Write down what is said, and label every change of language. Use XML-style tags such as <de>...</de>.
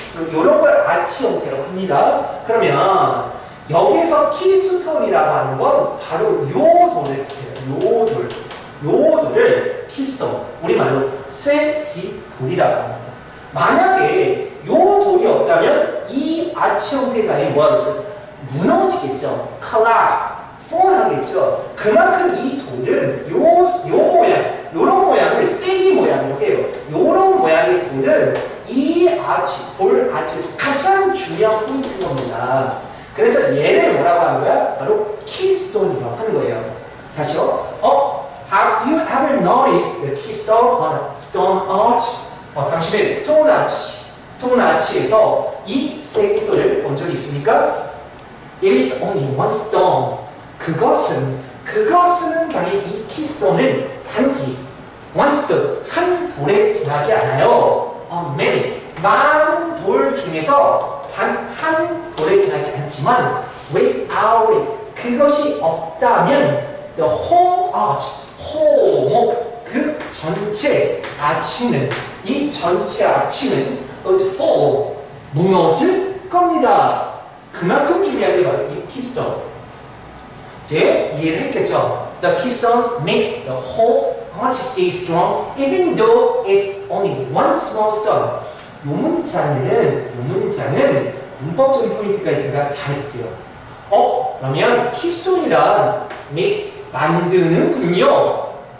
<ko>이런 걸 아치 형태라고 합니다. 그러면 여기서 키스톤이라고 하는 건 바로 요 돌을 뜻해요. 요 돌을 키스톤, 우리말로 쇠기 돌이라고 합니다. 만약에 요 돌이 없다면 이 아치 형태의 다리는 뭐하겠어요? 무너지겠죠. collapse, fall 하겠죠. 그만큼 이 돌은 요런 모양을 쇠기 모양으로 해요. 요런 모양의 돌은 이 돌 아치에서 가장 중요한 포인트인 겁니다. 그래서 얘를 뭐라고 하는 거야? 바로 키스톤이라고 하는 거예요. 다시요.</ko> <en>Have you ever noticed the keystone on a stone arch?</en> <ko>당신의 스톤 아치에서 이 쇠기돌을 본 적이 있습니까?</ko> <en>It is only one stone.</en> <ko>그것은 당연히 이 키스톤은 단지 one stone, 한 돌에 지나지 않아요. many, 많은 돌 중에서 단 한 돌에 지나지 않지만</ko> <en>without it,</en> <ko>그것이 없다면</ko> <en>the whole arch,</en> <ko>그 전체 아치는, 이 전체 아치는</ko> <en>would fall,</en> <ko>무너질 겁니다. 그만큼 중요한 게 바로 이 키스톤. 이제 이해를 했겠죠?</ko> <en>The keystone makes the whole arch stay strong even though it's only one small stone.</en> <ko>요 문장은 문법적인 포인트가 있으니까 잘 볼게요. 그러면 키스톤이란 makes, 만드는군요.</ko>